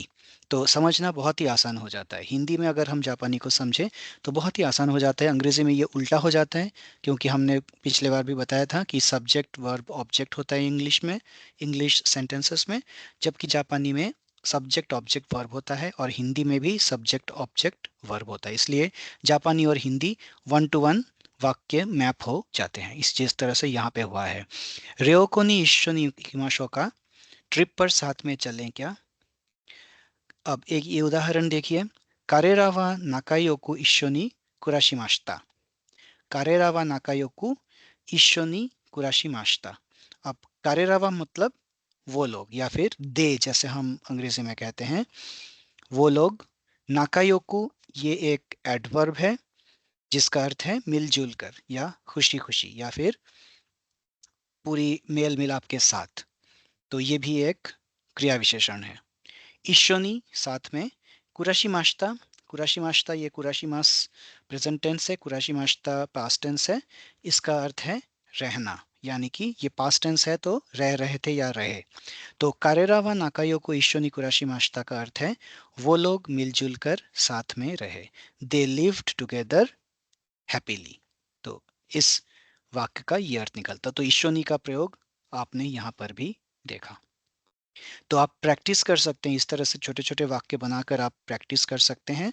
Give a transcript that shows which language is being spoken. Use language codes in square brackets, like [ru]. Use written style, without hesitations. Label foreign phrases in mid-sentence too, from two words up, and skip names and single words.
[hi] तो समझना बहुत ही आसान हो जाता है, हिंदी में अगर हम जापानी को समझें तो बहुत ही आसान हो जाता है, अंग्रेजी में ये उल्टा हो जाता है, क्योंकि हमने पिछले बार भी बताया था कि [en] subject verb object [hi] होता है इंग्लिश में, [en] English sentences [hi] में, जबकि जापानी में [en] subject object verb [hi] होता है, और हिंदी में भी [en] subject object verb [hi] होता है। इसलिए जापानी और हिंदी 1 to 1 वाक्य मैप हो जाते हैं, इस जिस तरह से यहाँ पे हुआ है। [ja] 旅行に一緒に行きましょうか, [hi] ट्रिप पर साथ में चलें क्या। अब एक ये उदाहरण देखिए। [ja] 彼らは仲良く一緒に暮らしました. 彼らは仲良く一緒に暮らしました. [hi] अब [ja] 彼らは [hi] मतलब वो लोग, या फिर दे जैसे हम अंग्रेजी में कहते हैं, वो लोग। नाकायोकु ये एक एडवर्ब है जिसका अर्थ है मिलजुल कर या खुशी खुशी या फिर पूरी मेल मिलाप के साथ। तो ये भी एक क्रिया विशेषण है। इशोनी साथ में कुराशिमाश्ता। कुराशिमाश्ता ये कुराशिमास [en] present tense [hi] है, कुराशिमाश्ता [en] past tense [hi] है। इसका अर्थ है रहना, यानी कि ये [en] past tense [hi] है तो रह रहे थे या रहे। तो [ja] 彼らは仲良く一緒に暮らした [hi] का अर्थ है वो लोग मिलजुल कर साथ में रहे। [en] they lived together happily. [hi] तो इस वाक्य का ये अर्थ निकलता। तो इशोनी का प्रयोग आपने यहाँ पर भी देखा। तो आप प्रैक्टिस कर सकते हैं, इस तरह से छोटे छोटे वाक्य बनाकर आप प्रैक्टिस कर सकते हैं।